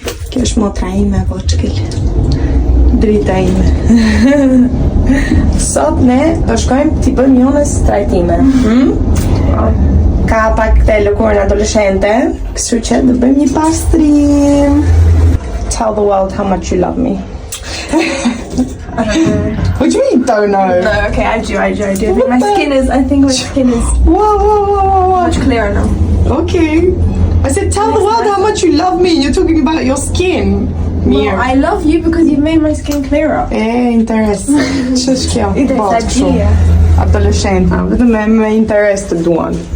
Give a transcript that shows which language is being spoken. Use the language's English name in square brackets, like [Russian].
[Albanian] Kjo është motra ime, voçkil. Drita ime. Sot ne do shkojmë t'i bëjmë jonës trajtime. Ka pak këte lëkurën adoleshente, kështu që do bëjmë një pastrim. [English] Tell the world how much you love me. What do you mean don't know? No, okay, I do. I think my skin is Wow. much clearer now. Okay. I said tell the world how much you love me. You're talking about your skin. Well, I love you because you've made my skin clearer. [Albanian] Interes. Ç'është kjo? Interesagjia. Adoleshente, vetëm me interes të duan.